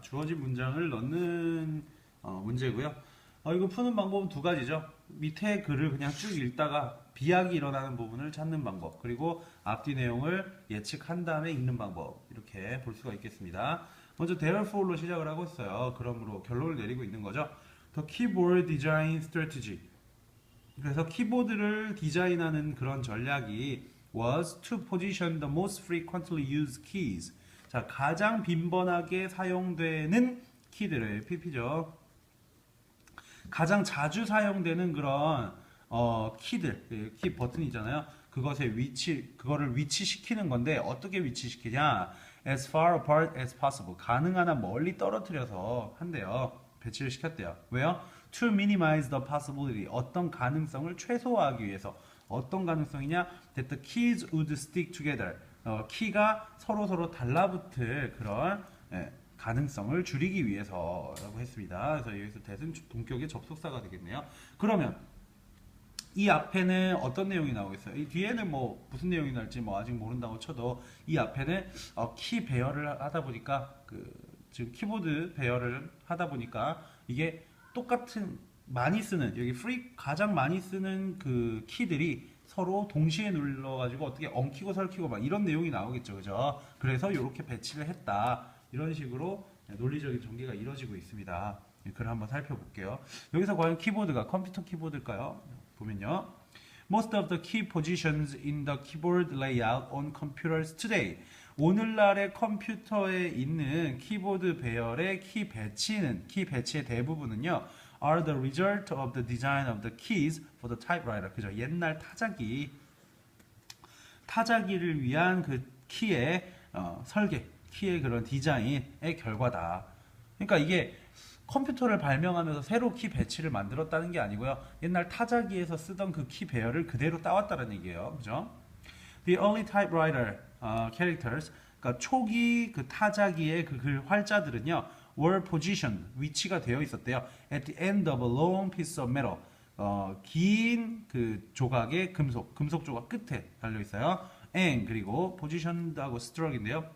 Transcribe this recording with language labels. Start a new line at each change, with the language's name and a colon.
Korean: 주어진 문장을 넣는 문제고요. 이거 푸는 방법은 두 가지죠. 밑에 글을 그냥 쭉 읽다가 비약이 일어나는 부분을 찾는 방법, 그리고 앞뒤 내용을 예측한 다음에 읽는 방법, 이렇게 볼 수가 있겠습니다. 먼저 therefore로 시작을 하고 있어요. 그러므로 결론을 내리고 있는 거죠.
English: The keyboard design strategy.
Korean: 그래서 키보드를 디자인하는 그런 전략이
English: was to position the most frequently used keys.
Korean: 자, 가장 빈번하게 사용되는 키들을 PP죠. 가장 자주 사용되는 그런 키들, 키 버튼 있잖아요. 그거를 위치시키는 건데 어떻게 위치시키냐?
English: As far apart as possible.
Korean: 가능한 한 멀리 떨어뜨려서 한대요. 배치를 시켰대요. 왜요?
English: To minimize the possibility.
Korean: 어떤 가능성을 최소화하기 위해서. 어떤 가능성이냐?
English: That the keys would stick together.
Korean: 키가 서로 달라붙을 그런 가능성을 줄이기 위해서라고 했습니다. 그래서 여기서 that은 동격의 접속사가 되겠네요. 그러면 이 앞에는 어떤 내용이 나오겠어요? 이 뒤에는 뭐 무슨 내용이 나올지 뭐 아직 모른다고 쳐도 이 앞에는 키 배열을 하다 보니까 지금 키보드 배열을 하다 보니까 이게 똑같은 많이 쓰는 여기 가장 많이 쓰는 그 키들이 서로 동시에 눌러가지고 어떻게 엉키고 설키고 막 이런 내용이 나오겠죠, 그죠? 그래서 이렇게 배치를 했다. 이런 식으로 논리적인 전개가 이루어지고 있습니다. 글을 한번 살펴볼게요. 여기서 과연 키보드가 컴퓨터 키보드일까요? 보면요.
English: Most of the key positions in the keyboard layout on computers today.
Korean: 오늘날의 컴퓨터에 있는 키보드 배열의 키 배치의 대부분은요.
English: are the result of the design of the keys for the typewriter.
Korean: 그죠? 옛날 타자기를 위한 그 키의 설계, 키의 그런 디자인의 결과다. 그러니까 이게 컴퓨터를 발명하면서 새로 키 배치를 만들었다는 게 아니고요. 옛날 타자기에서 쓰던 그 키 배열을 그대로 따왔다는 얘기예요. 그죠?
English: The early typewriter characters,
Korean: 그러니까 초기 그 타자기의 그 글 활자들은요,
English: were positioned,
Korean: 위치가 되어 있었대요.
English: At the end of a long piece of metal,
Korean: 긴 그 조각의 금속 조각 끝에 달려 있어요. And 그리고 positioned하고 struck인데요.